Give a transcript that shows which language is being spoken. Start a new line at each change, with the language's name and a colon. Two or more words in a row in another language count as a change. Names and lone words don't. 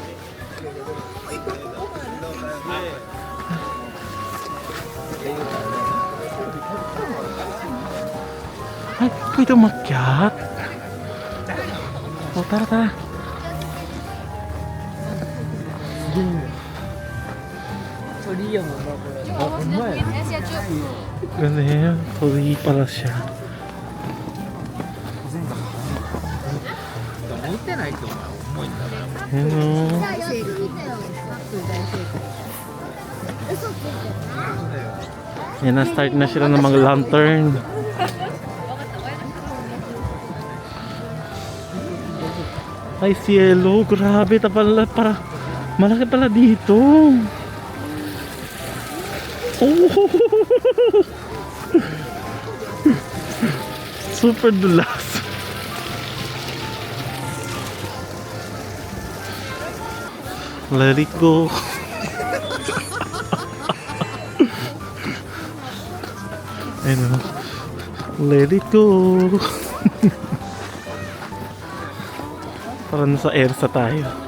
Filipino: Ay, pwede umakyat. O, tara, tara. Ganda yan. Tori pala siya.
Japanese: 持ってないと重いんだね。
Filipino: Yan, no. Yan na, start na sila ng mga lantern. Ay, cielo, grabe, tapala, para, malaki pala dito. Oh! Super dulas.
English: Let it go. Ayun, let it go.
Filipino: Para nasa Elsa tayo.